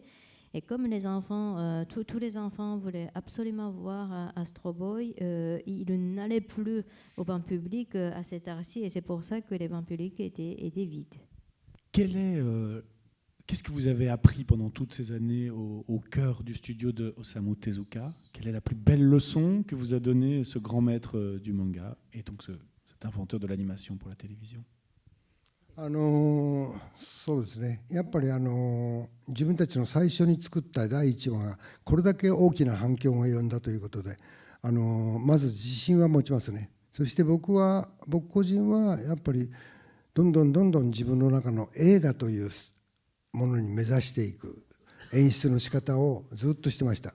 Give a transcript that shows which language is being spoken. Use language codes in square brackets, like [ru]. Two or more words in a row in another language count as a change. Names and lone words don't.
[fr] Et comme les enfants, tous les enfants voulaient absolument voir Astro Boy, ils n'allaient plus au bain public à cette heure-ci, et c'est pour ça que les bains publics étaient vides. Quelle est Qu'est-ce que vous avez appris pendant toutes ces années au cœur du studio de Osamu Tezuka? Quelle est la plus belle leçon que vous a donnée ce grand maître du manga et donc cet inventeur de l'animation pour la télévision? [ja] そうですね、やっぱり自分たちの最初に作った第1話がこれだけ大きな反響が呼んだということで、まず自信は持ちますね。そして僕個人はやっぱりどんどん自分の中の映画というものに目指していく演出の仕方をずっとしてました。